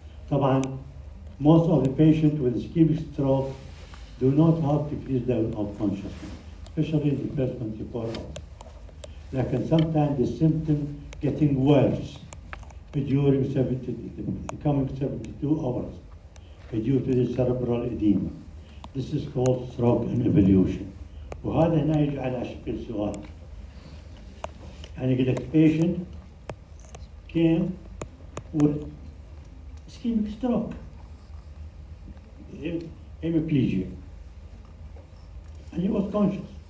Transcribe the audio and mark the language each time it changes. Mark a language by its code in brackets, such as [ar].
[en] طبعا, most of the patients with ischemic stroke do not have decreased level of consciousness, especially in the first 24 hours. Like sometimes the symptom getting worse during the coming 72 hours due to the cerebral edema. This is called stroke and evolution. [ar] وهذا هنا يجي على شكل سؤال. يعني يقول لك [en] patient came with ischemic stroke, hemiplegia, and he was conscious.